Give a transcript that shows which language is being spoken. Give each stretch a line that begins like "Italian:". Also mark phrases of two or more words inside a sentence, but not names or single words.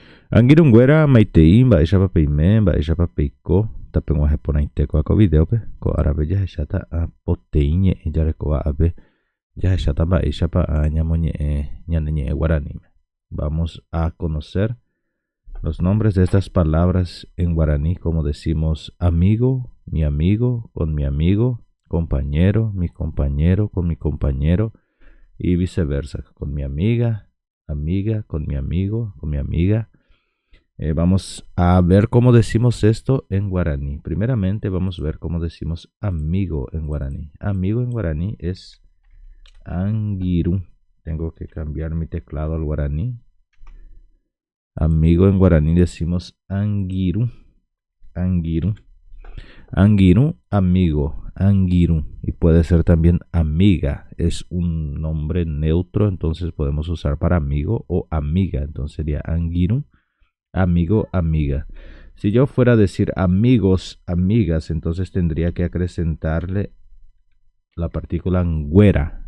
Guarani: Angirungüera maitei mba'éichapa peime, mba'éichapa peiko, tapeguajeporãiteko ko videope, ko árape jahecháta poteĩ ñe'ẽ jarekova jahecháta mba'éichapa ñamoñe'ẽ ñane ñe'ẽ guaraníme.
Spanish: Vamos a conocer los nombres de estas palabras en guaraní, como decimos amigo, con mi amigo, compañero con mi compañero, y viceversa, con mi amiga, con mi amigo, con mi amiga. Vamos a ver cómo decimos esto en guaraní. Primeramente vamos a ver cómo decimos amigo en guaraní. Amigo en guaraní es angiru. Tengo que cambiar mi teclado al guaraní. Amigo en guaraní decimos angiru.
Guarani: Angiru. Angiru, amigo. Angiru.
Spanish: Y puede ser también amiga. Es un nombre neutro, entonces podemos usar para amigo o amiga. Entonces sería angiru. Amigo, amiga. Si yo fuera a decir amigos, amigas, entonces tendría que acrecentarle la partícula ngüera.